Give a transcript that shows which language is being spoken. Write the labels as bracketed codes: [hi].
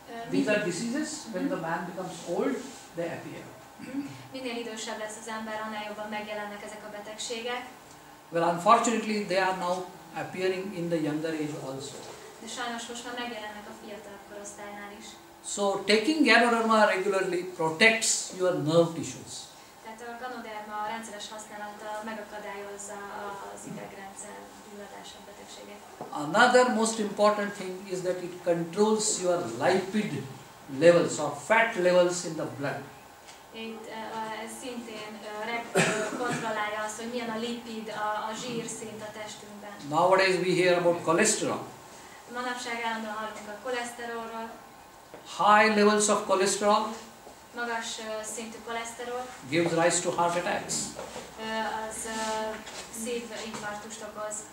[en] These are diseases. When the man becomes old, they appear. [hu] Minél idősebb lesz az ember, annál jobban megjelennek ezek a betegségek. [en] Well, unfortunately, they are now appearing in the younger age also. [hu] De sajnos most már megjelennek a fiatalabb korosztálynál is. [en] So, taking Ganoderma regularly protects your nerve tissues. [hu] Tehát a Ganoderma rendszeres használata megakadályozza az idegrendszer gyulladásabb betegséget. [en] Another most important thing is that it controls your lipid levels or fat levels in the blood. [hu] Itt ez szintén kontrollálja azt, hogy milyen a lipid, a zsírszint a testünkben. [en] Nowadays we hear about cholesterol. [hu] Manapság állandóan hallunk a koleszterolról. [en] High levels of cholesterol [hu] Magas szintű koleszterol [en] gives rise to heart attacks, [hu] az szívinfarktust okoz.